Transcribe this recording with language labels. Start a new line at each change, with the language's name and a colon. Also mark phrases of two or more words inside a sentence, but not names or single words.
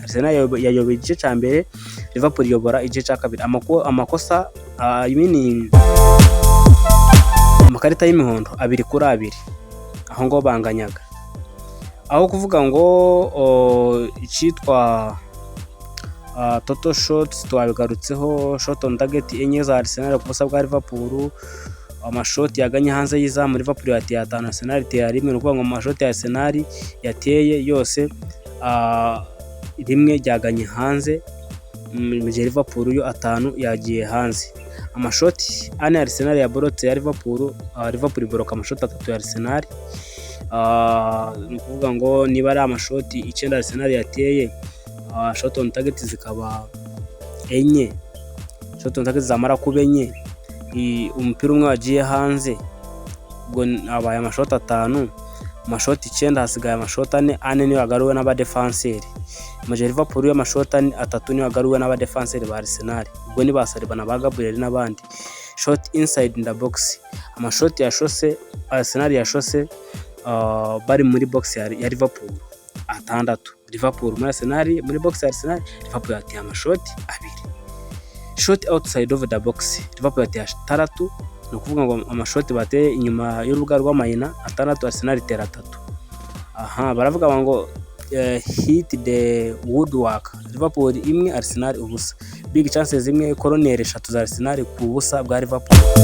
Kinyarwanda: Arsenal yayoboye igice cya mbere, Liverpool yobora igice cya kabiri. Amakosa amakarita y'imihondo 2-2, aho ngo banganyaga. Aho kuvuga ngo icyitwa
English: total shots
Kinyarwanda: twabigarutseho,
English: shot on target
Kinyarwanda: enye za Arsenal ku busa bwa Liverpool. Amashoti yaganye hanze y'izamu Liverpool yateye 5, Arsenal iteye 1. No kuvuga ngo amashoti ya Arsenal yateye yose rimwe ryaganye hanze, mu gihe Liverpool yo 5 yagiye hanze. Amashoti 4 Arsenal ya borotse ya Liverpool iboroka amashoti 3 ya Arsenal. Ni kuvuga ngo niba ari amashoti 9 Arsenal yateye,
English: shot on target
Kinyarwanda: zikaba enye,
English: shot on target
Kinyarwanda: zamara kuba enye, umupira umwe wagiye hanze, ubwo abaye amashoti 5, amashoti 9 hasigaye amashoti 4 niyo yagaruwe n'abadefenseri. Mu gihe Liverpool y'amashoti 3 niyo yagaruwe n'abadefenseri ba Arsenal, ubwo ni basaribana ba Gabriel n'abandi.
English: Shot inside in the box,
Kinyarwanda: amashoti ya shose Arsenal ya shose bari muri box ya Liverpool 6. Liverpool muri Arsenal, muri box ya Arsenal Liverpool yateye amashoti 2.
English: Shot outside of the box
Kinyarwanda: Liverpool yateye 3, no kuvuga ngo amashoti bateye inyuma y'urubuga rw'amayina 6, Arsenal itera 3. Baravuga ngo
English: hit the woodwork,
Kinyarwanda: Liverpool 1 Arsenal ubusa.
English: Big chances
Kinyarwanda: imwe, corner 3 za Arsenal ku busa bwa Liverpool.